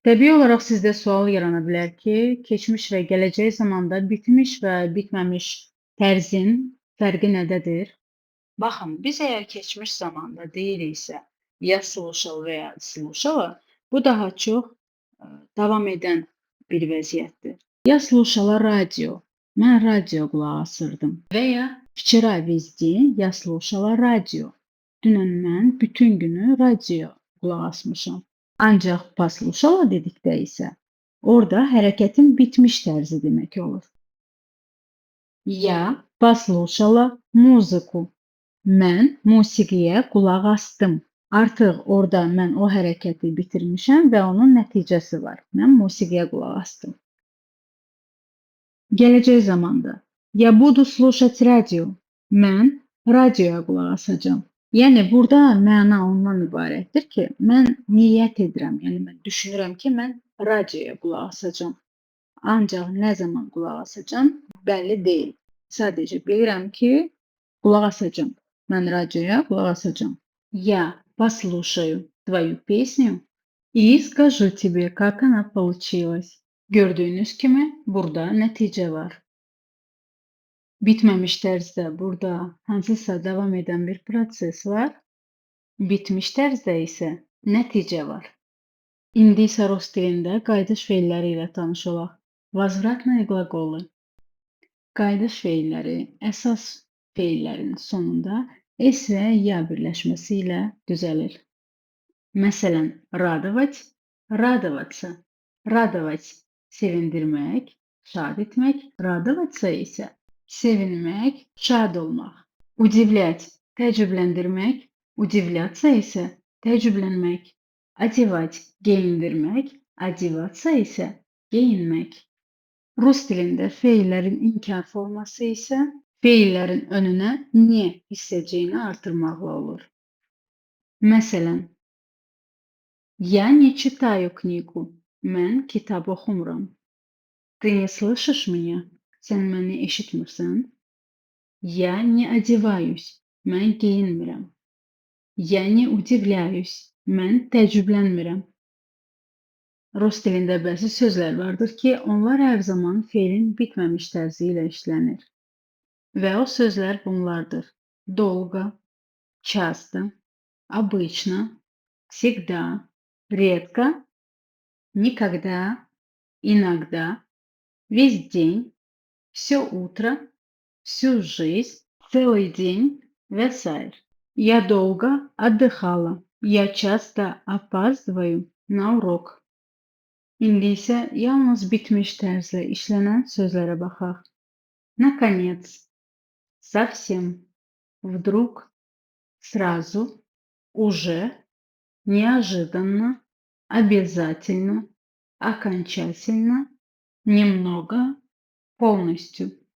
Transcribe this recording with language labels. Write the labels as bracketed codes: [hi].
[az] Təbii olaraq sizdə sual yarana bilər ki, keçmiş və gələcək zamanda bitmiş və bitməmiş tərzin fərqi nədədir? Baxın, biz əgər keçmiş zamanda deyiriksə, ya слушал və ya слушала, bu daha çox davam edən bir vəziyyətdir. [ru] Я слушала радио. [az] Mən radio qulaq asırdım. Və ya [ru] вчера весь день я слушала радио. [az] Dünən mən bütün günü radio qulaq asmışam. Ancaq послушала dedikdə isə orada hərəkətin bitmiş tərzi demək olur. [ru] Я послушала muzıku. [az] Mən musiqiyə qulaq asdım. Artıq orada mən o hərəkəti bitirmişəm və onun nəticəsi var. Mən musiqiyə qulaq asdım. Gələcək zamanda [ru] я буду слушать радио. [az] Mən radioya qulaq asacağam. Yəni burada məna ondan ibarətdir ki, mən niyyət edirəm, yəni mən düşünürəm ki, mən radioya qulaq asacağam. Ancaq nə zaman qulaq asacağam bəlli deyil. Sadəcə bilirəm ki, qulaq asacağam. Mən radioya qulaq asacağam. [ru] Я послушаю твою песню и скажу тебе, как она получилась. [az] Gördüyünüz kimi burada nəticə var. Bitməmiş tərzdə burada hansısa davam edən bir proses var. Bitmiş tərzdə isə nəticə var. İndi isə rus dilində qayıdış feilləri ilə tanış olaq. [ru] Возвратные глаголы. [az] Qayıdış feilləri əsas feillərin sonunda s və ya birləşməsi ilə düzəlir. Məsələn, [ru] радовать, радоваться. [az] Радовать sevindirmək, şad etmək, радоваться isə sevinmək, şad olmaq. Удивлять təəccübləndirmək, удивляться isə təəccüblənmək. Одевать geyindirmək, одеваться isə geyinmək. Rus dilində feillərin inkar forması isə feillərin önünə nie hissəciyini artırmaqla olur. Məsələn, [ru] я не читаю книгу. [az] Mən kitab oxumuram. [ru] Ты не слышишь меня? [az] Sən məni eşitmirsən? [ru] Я не одеваюсь. [az] Mən geyinmirəm. [ru] Я не удивляюсь. [az] Mən təəccüblənmirəm. Rus dilində bəzi sözlər vardır ki, onlar hər zaman feilin bitməmiş tərzi ilə işlənir. Və o sözlər bunlardır: [ru] долго, часто, обычно, всегда, редко, никогда, иногда, весь день, все утро, всю жизнь, целый день və s. Я долго отдыхала. Я часто опаздываю на урок. [az] İndi isə yalnız bitmiş tərzlə işlənən sözlərə baxaq. [ru] Наконец, совсем, вдруг, сразу, уже, неожиданно, обязательно, окончательно, немного, полностью.